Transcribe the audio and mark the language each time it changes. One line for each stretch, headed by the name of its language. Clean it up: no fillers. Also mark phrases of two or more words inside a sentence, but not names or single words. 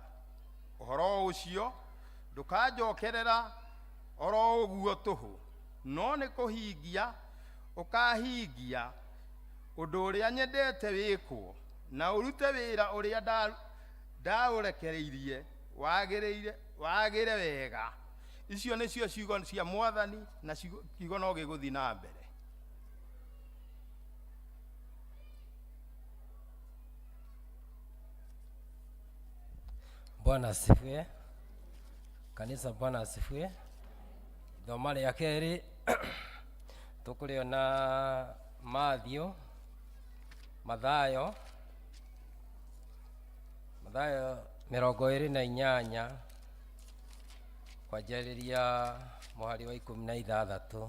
Kikuyu: Uhoro ucio ndukanjokerera oro uguo tuhu, no ni kuhingia ukahingia undu uria nyendete wikwo, na urute wira uria ndaurekereirie wagire wega. Icio nicio ciugo cia Mwathani, na kiugo no giguthi na mbere.
Swahili: Bwana asifiwe. Kanisa, Bwana asifiwe.
Kikuyu: Thoma rĩa kerĩ tũkũrĩona Mathayo mĩrongo ĩrĩ na inyanya kwanjĩrĩria mũhari wa 16.